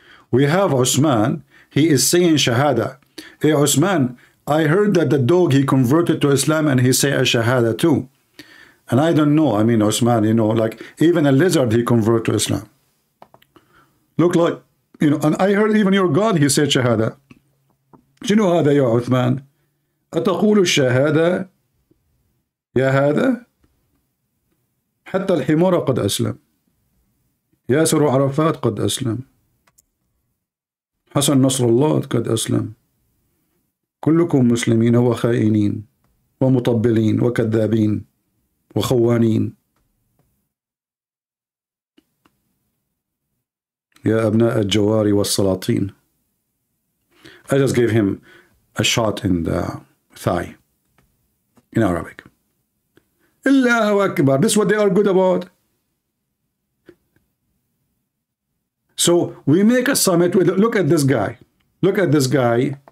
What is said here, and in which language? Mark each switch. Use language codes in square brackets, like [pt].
[en] We have Osman, he is saying Shahada. Hey Osman, I heard that the dog, he converted to Islam and he say a Shahada too. And I don't know, I mean Osman, you know, like even a lizard he converted to Islam. Look like, you know, and I heard even your God, he said Shahada. [ar] شنو هذا يا عثمان؟ أتقول الشهادة يا هذا؟ حتى الحمار قد أسلم. ياسر عرفات قد أسلم. حسن نصر الله قد أسلم. كلكم مسلمين وخائنين ومطبلين وكذابين وخوانين. يا أبناء الجوار والسلاطين. [en] I just gave him a shot in the thigh in Arabic. Allahu Akbar. This is what they are good about. So we make a summit with, look at this guy. Look at this guy.